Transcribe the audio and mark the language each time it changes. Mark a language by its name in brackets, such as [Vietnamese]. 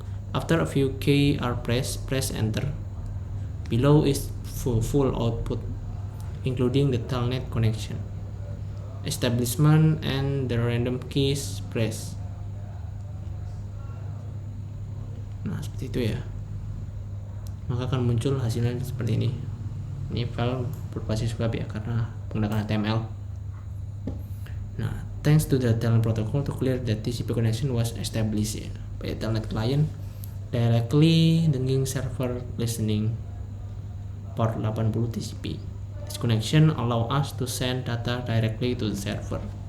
[English] After a few key are pressed, press enter. Below is full output, including the telnet connection, establishment, and the random keys press. [Indonesian] Nah, seperti itu ya. Maka akan muncul hasilnya seperti ini. Ini file berbasis web ya, karena menggunakan HTML. [English] Nah, thanks to the telnet protocol to clear that TCP connection was established ya, by the telnet client directly the nging server listening port 80 TCP. This connection allow us to send data directly to the server.